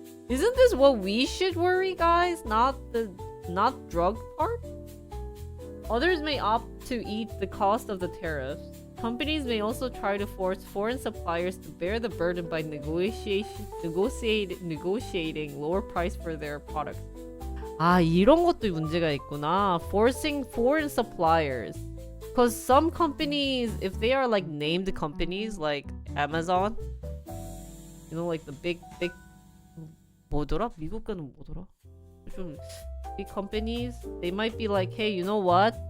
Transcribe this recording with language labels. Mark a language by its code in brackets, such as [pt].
[en] Isn't this what we should worry, guys? Not drug part? Others may opt to eat the cost of the tariffs. Companies may also try to force foreign suppliers to bear the burden by negotiating lower price for their products. [ko] 아, 이런 것도 문제가 있구나. [en] Forcing foreign suppliers. Because some companies, if they are like named companies like Amazon, you know, like the big [ko] 뭐더라? 미국 거는 뭐더라? [en] 좀 big companies, they might be like, hey, you know what?